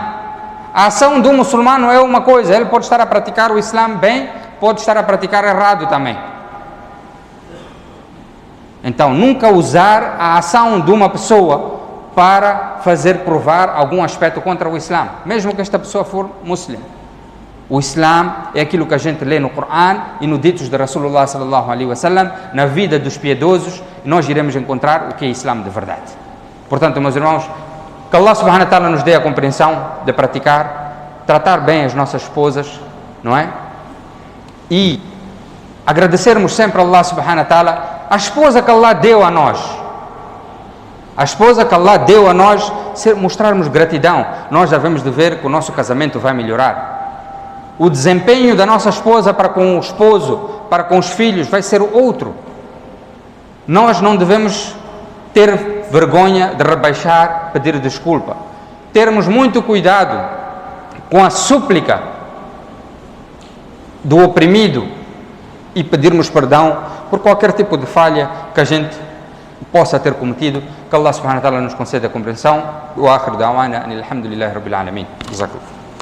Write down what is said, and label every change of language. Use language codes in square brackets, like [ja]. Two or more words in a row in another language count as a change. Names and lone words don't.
[pt] A ação do muçulmano é uma coisa, ele pode estar a praticar o Islã bem, pode estar a praticar errado também. Então, nunca usar a ação de uma pessoa para fazer provar algum aspecto contra o Islã, mesmo que esta pessoa for muçulmana. O Islã é aquilo que a gente lê no Corão e no ditos de Rasulullah [ar] صلى الله عليه وسلم, [pt] na vida dos piedosos, nós iremos encontrar o que é Islã de verdade. Portanto, meus irmãos, que Allah [ar] سبحانه وتعالى [pt] nos dê a compreensão de praticar, tratar bem as nossas esposas, não é? E agradecermos sempre a Allah [ar] سبحانه وتعالى, [pt] a esposa que Allah deu a nós. A esposa que Allah deu a nós, mostrarmos gratidão. Nós devemos de ver que o nosso casamento vai melhorar. O desempenho da nossa esposa para com o esposo, para com os filhos, vai ser outro. Nós não devemos ter vergonha de rebaixar, pedir desculpa. Termos muito cuidado com a súplica do oprimido e pedirmos perdão por qualquer tipo de falha que a gente possa ter cometido. Que Allah [ar] سبحانه وتعالى [pt] nos conceda a compreensão. [ar] وآخر دعوانا الحمد لله رب العالمين. [pt] Jazakallah.